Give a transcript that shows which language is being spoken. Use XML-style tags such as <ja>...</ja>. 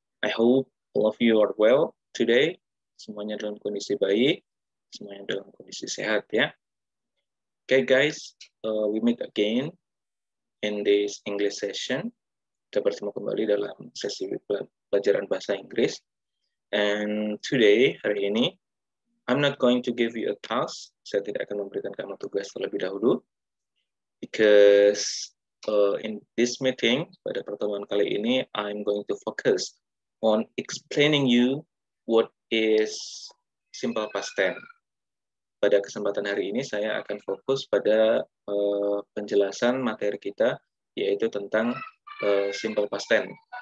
<en>I hope all of you are well today.</en> <id>Semuanya dalam kondisi baik. Semuanya dalam kondisi sehat ya.</id> <en>Okay guys, we meet again in this English session.</en> <id>Kita bertemu kembali dalam sesi pelajaran bahasa Inggris.</id> <en>And today,</en> <id>hari ini,</id> <en>I'm not going to give you a task.</en> <id>Saya tidak akan memberikan kamu tugas terlebih dahulu.</id> <en>Because in this meeting,</en> <id>pada pertemuan kali ini,</id> <en>I'm going to focus on explaining you what is simple past tense.</en> <id>Pada kesempatan hari ini, saya akan fokus pada penjelasan materi kita, yaitu tentang simple past tense.</id>